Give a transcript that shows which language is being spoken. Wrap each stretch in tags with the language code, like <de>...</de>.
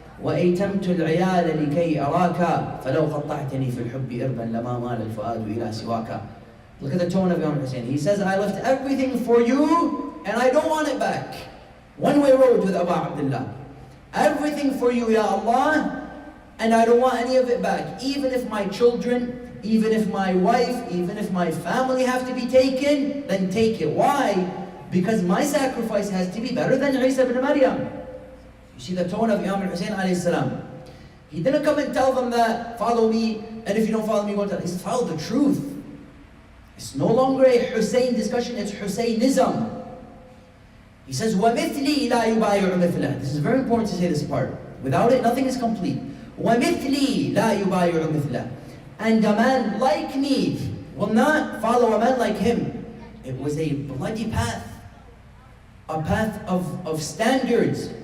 <ar>وأيتمت العيال لكي أراك فلو قطعتني في الحب إربا لما مال الفؤاد إلى سواك.</ar> <en>Look at the tone of Imam Hussein. He says, I left everything for you and I don't want it back. One-way road with Abu Abdullah. Everything for you, Ya Allah, and I don't want any of it back. Even if my children, even if my wife, even if my family have to be taken, then take it. Why? Because my sacrifice has to be better than Isa ibn Maryam. You see the tone of Imam al-Husayn alayhi salam. He didn't come and tell them that, follow me, and if you don't follow me, go tell. He said, follow the truth. It's no longer a Hussein discussion, it's Husseinism. He says,</en> <ar>وَمِثْلِي لَا يُبَايِعُ مِثْلَهُ.</ar> <en>This is very important to say this part. Without it, nothing is complete.</en> <ar>وَمِثْلِي لَا يُبَايِعُ مِثْلَهُ.</ar> <en>And a man like me will not follow a man like him. It was a bloody path. A path of standards.</en>